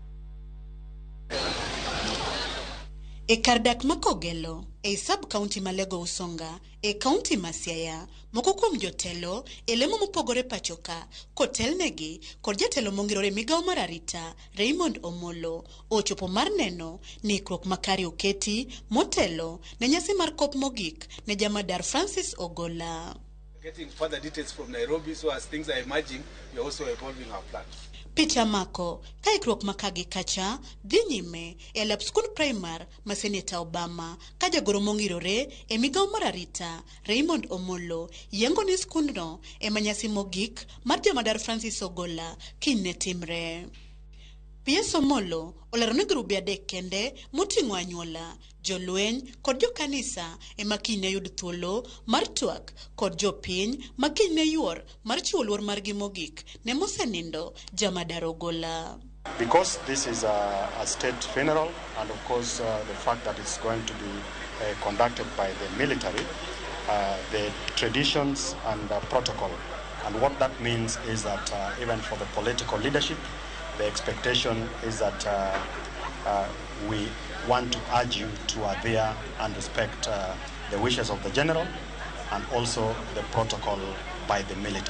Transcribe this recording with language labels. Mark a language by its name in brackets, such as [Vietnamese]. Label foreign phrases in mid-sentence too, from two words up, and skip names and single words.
[Luo (Kenya and Tanzania)] E kardak ma Ogolla e sub county ma Alego Usonga e county ma Siaya moko kuom jotelo e lemo mopogore pachoka kotelnegi kod jatelo mongirore migao mar arita Raymond Omollo ochopo mar neno ni ikruok makare oketi motelo ne nyasi mar kop mogik ne jamadar Francis Ogolla. [English] Getting further details from Nairobi, so as things are emerging, we are also evolving our plans. [Luo (Kenya and Tanzania)] Picha mako ka ikruok makagi kacha dhi nyime e lab skul primar ma Senator Obama ka jagoro mongirore e migao mar arita Raymond Omollo yengo ni skundno e manyasi mogik mar jamadar Francis Ogolla kine timre. P.S. Omollo olero ni grube adek kende moting'o anyuola, jolweny kod jokanisa ema kine yud thuolo mar twak kod jopiny ma kine yuor mar chiwo luor margi mogik ne mosenindo jamadar Ogolla. [English] Because this is a state funeral, and of course the fact that it's going to be conducted by the military, the traditions and protocol, and what that means is that even for the political leadership, the expectation is that we want to urge you to adhere and respect the wishes of the general and also the protocol by the military.